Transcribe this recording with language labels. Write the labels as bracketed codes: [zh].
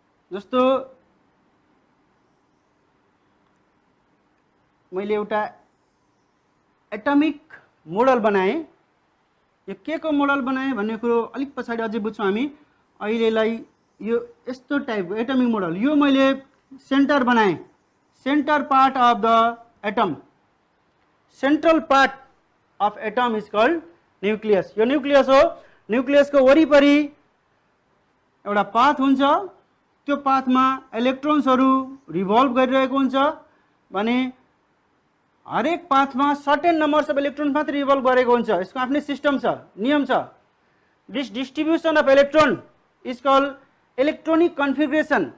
[ne] जस्तो मैले एउटा एटमिक मोडल बनाएँ। यो के को मोडल बनाएँ भन्ने कुरो अलिक पछाडि अझै बुझ्छौँ हामी। अहिलेलाई यो यस्तो टाइपको एटमिक मोडल, यो मैले सेन्टर बनाएँ। [en] Centre part of the atom, central part of atom is called nucleus. [ne] यो न्यूक्लियस हो। न्यूक्लियसको वरिपरि एउटा पाथ हुन्छ। त्यो पाथमा इलेक्ट्रोन्सहरू रिभल्भ गरिरहेको हुन्छ भने हरेक पाथमा सर्टेन नम्बर्स अफ इलेक्ट्रोन मात्र रिभल्भ गरेको हुन्छ। यसको आफ्नै सिस्टम छ, नियम छ। [en] This distribution of electron is called electronic configuration.